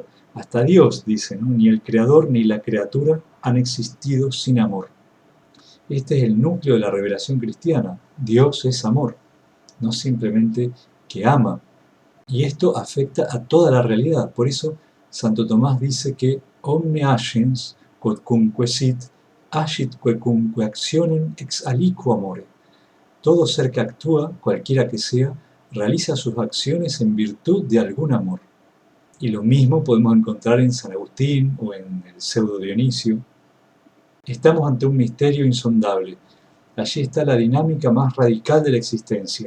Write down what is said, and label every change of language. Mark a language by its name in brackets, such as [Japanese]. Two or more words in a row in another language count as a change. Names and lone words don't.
[Spanish] Hasta Dios dice, ¿no? Ni el creador ni la criatura han existido sin amor. Este es el núcleo de la revelación cristiana. Dios es amor, no simplemente que ama. Y esto afecta a toda la realidad. Por eso Santo Tomás dice que [Latin] omne agens quodcunque sit, agit quecunque actionem ex aliquo amore. [Spanish] Todo ser que actúa, cualquiera que sea, realiza sus acciones en virtud de algún amor. Y lo mismo podemos encontrar en San Agustín o en el Pseudo Dionisio. Estamos ante un misterio insondable. Allí está la dinámica más radical de la existencia.